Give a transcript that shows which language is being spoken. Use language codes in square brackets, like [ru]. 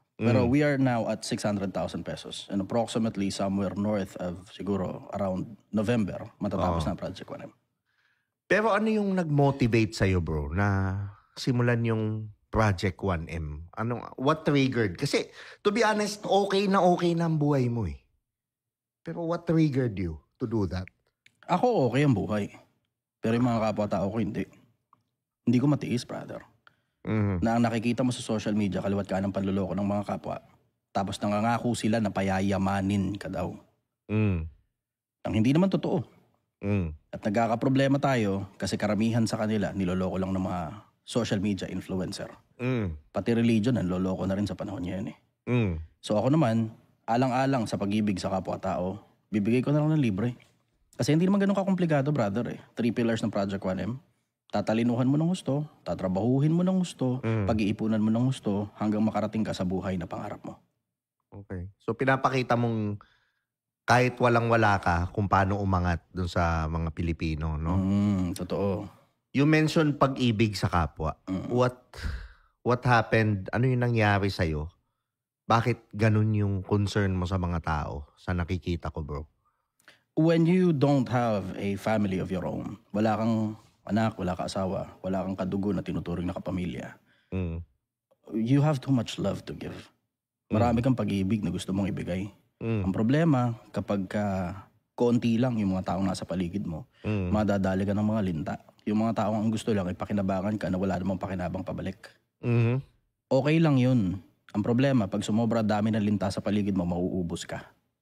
[en] Pero we are now at 600,000 pesos and approximately somewhere north of siguro around November [tl] matatapos na ang Project 1M. Pero ano yung nag-motivate sa'yo, bro, na simulan yung Project 1M? [en] What triggered? [tl] Kasi, [en] to be honest, [tl] okay na ang buhay mo eh. [en] Pero what triggered you to do that? [tl] Ako okay ang buhay. Pero yung mga kapwa-tao ko hindi. Hindi ko matiis, brother. Na ang nakikita mo sa social media, kaliwat ka ng panluloko ng mga kapwa. Tapos nangangako sila na payayamanin ka daw. Ang hindi naman totoo. At nagkakaproblema tayo kasi karamihan sa kanila niloloko lang ng mga social media influencer. Pati religion, niloloko na rin sa panahon niya yun eh. So ako naman, alang-alang sa pag-ibig sa kapwa-tao, bibigay ko na lang ng libre. Kasi hindi naman ganun kakomplikado, brother eh. 3 pillars ng Project 1M. Tatalinuhan mo ng gusto, tatrabahuhin mo ng gusto, pag-iipunan mo ng gusto, hanggang makarating ka sa buhay na pangarap mo. Okay. So pinapakita mong kahit walang-wala ka kung paano umangat dun sa mga Pilipino, no? Totoo. [en] You mentioned [tl] pag-ibig sa kapwa. [en] What happened? [tl] Ano yung nangyari sa'yo? Bakit ganun yung concern mo sa mga tao sa nakikita ko, bro? [en] When you don't have a family of your own, [tl] wala kang anak, wala kang asawa, wala kang kadugo na tinuturing na kapamilya, [en] you have too much love to give. [tl] Marami kang pag-ibig na gusto mong ibigay. Ang problema, kapag konti lang yung mga taong nasa paligid mo, madadali ka ng mga linta. Yung mga taong ang gusto lang ay pakinabangan ka na wala namang pakinabang pabalik. Okay lang yun. Ang problema, pag sumobra dami ng linta sa paligid mo, mauubos ka.